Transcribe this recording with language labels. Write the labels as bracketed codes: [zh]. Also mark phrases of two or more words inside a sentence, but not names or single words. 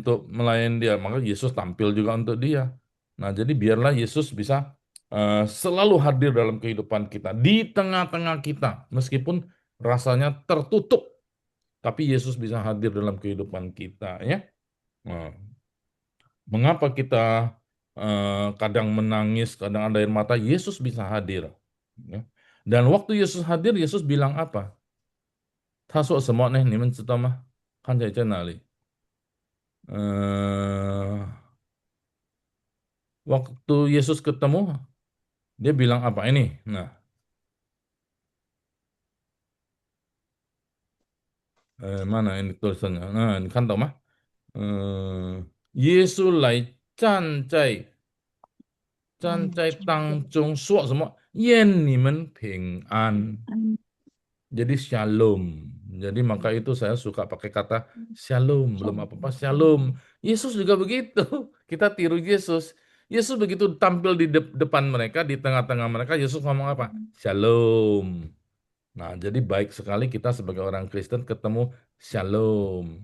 [id] Maka Yesus tampil juga untuk dia. Nah, jadi biarlah Yesus bisa selalu hadir dalam kehidupan kita, di tengah-tengah kita, meskipun rasanya tertutup, tapi Yesus bisa hadir dalam kehidupan kita, ya. Nah, mengapa kita kadang menangis, kadang ada air mata, Yesus bisa hadir. Ya. Dan waktu Yesus hadir, Yesus bilang apa? [zh] 他说什么呢？你们知道吗？看起来在哪里？ [id] waktu Yesus ketemu, dia bilang apa ini? Nah, mana ini tulisannya? Nah, ini kan tahu mah? [zh] 耶稣来站在当中说什么？愿你们平安。 [id] Jadi shalom. Jadi maka itu saya suka pakai kata shalom. Belum apa-apa shalom. Yesus juga begitu. Kita tiru Yesus. Yesus begitu tampil di depan mereka, di tengah-tengah mereka, Yesus ngomong apa? Shalom. Nah, jadi baik sekali kita sebagai orang Kristen ketemu shalom.